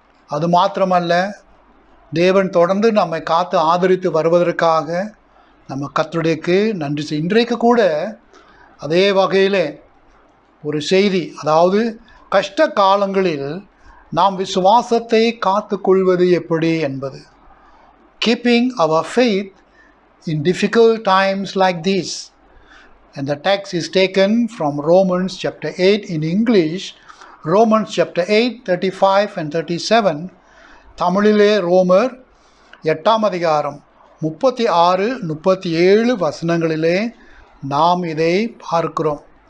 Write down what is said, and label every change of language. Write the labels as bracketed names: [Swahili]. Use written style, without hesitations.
[Tamil] அது மாத்திரமல்ல, தேவன் தொடர்ந்து நம்மை காத்து ஆதரித்து வருவதற்காக நம்ம கர்த்தருக்கு நன்றி செய். இன்றைக்கு கூட அதே வகையில் ஒரு செய்தி, அதாவது கஷ்ட காலங்களில் நாம் விசுவாசத்தை காத்து கொள்வது எப்படி என்பது. [English] Keeping our faith in difficult times like this. And the text is taken from Romans chapter 8 in English, Romans chapter 8, 35 and 37. [Tamil] தமிழிலே ரோமர் 8ஆம் அதிகாரம் 36, 37 வசனங்களிலே நாம் இதை பார்க்கிறோம்.